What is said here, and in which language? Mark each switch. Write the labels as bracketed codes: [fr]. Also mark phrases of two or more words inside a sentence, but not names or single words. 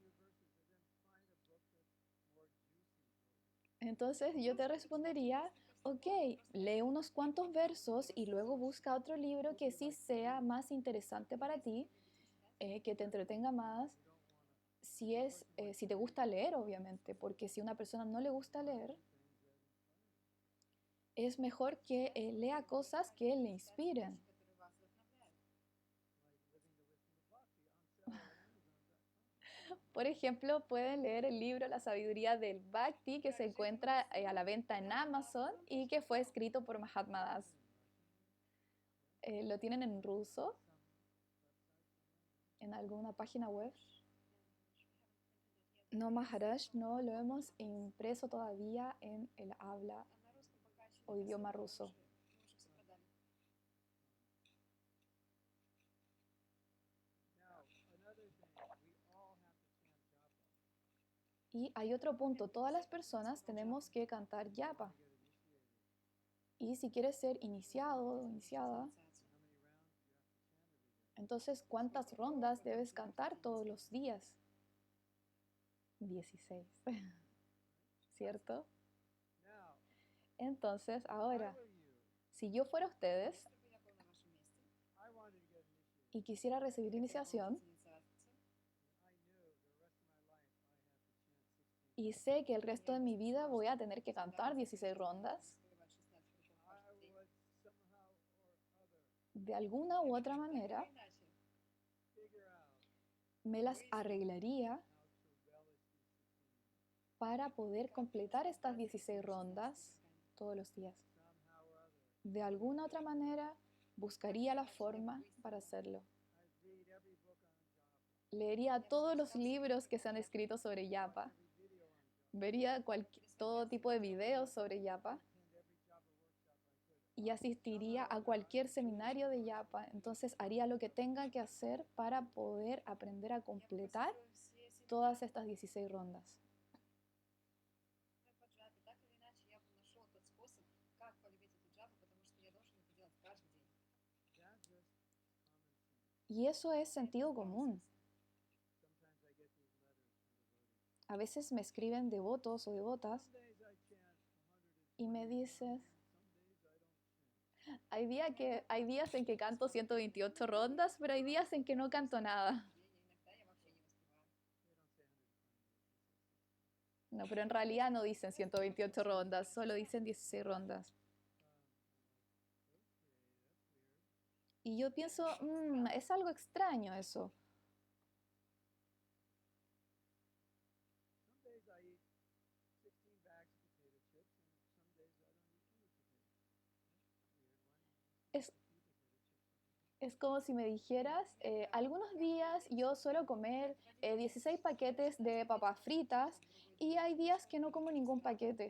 [es] Entonces yo te respondería, Ok, lee unos cuantos versos y luego busca otro libro que sí sea más interesante para ti, que te entretenga más, si te gusta leer, obviamente, porque si a una persona no le gusta leer, es mejor que lea cosas que le inspiren. [ru] которые вас вдохновляют. [es] Por ejemplo, pueden leer el libro La sabiduría del Bhakti, que se encuentra a la venta en Amazon y que fue escrito por Mahatma Das. Lo tienen en ruso, en alguna página web. No, Maharaj, no lo hemos impreso todavía en el habla [ru] А на русском пока еще [es] o [ru] нет, [es] idioma [ru] особо [es] ruso. [ru] мы уже все продали. [es] Y hay otro punto, todas las personas tenemos que cantar yapa. Y si quieres ser iniciado o iniciada, entonces, ¿cuántas rondas debes cantar todos los días? 16, ¿cierto? Entonces, ahora, si yo fuera ustedes [ru] Если бы я был на вашем месте, [es] y quisiera recibir [ru] я хотел [es] iniciación [ru] получить инициацию, [es] y sé que el resto de mi vida voy a tener que cantar 16 rondas, [ru] успевать 16 кругов каждый день, [es] de alguna u otra [ru] так [es] manera [ru] или иначе, [es] me las arreglaría para poder completar estas 16 rondas todos los días. De alguna otra manera buscaría la forma para hacerlo. Leería todos los libros que se han escrito sobre yapa, vería todo tipo de videos sobre yapa y asistiría a cualquier seminario de yapa. Entonces haría lo que tenga que hacer para poder aprender a completar todas estas 16 rondas. [ru] по джабе, так или иначе, я бы нашел тот способ, как полюбить эту джабу, потому что я должен это делать каждый день. [es] Y eso es sentido común. A veces me escriben devotos o devotas y me dicen, hay días en que canto 128 rondas, pero hay días en que no canto nada. [ru] Иногда я вообще не успеваю. [es] No, pero en realidad no dicen 128 rondas, solo dicen 16 rondas. Y yo pienso, es algo extraño eso. Es, es como si me dijeras, algunos días yo suelo comer 16 paquetes de papas fritas y hay días que no como ningún paquete.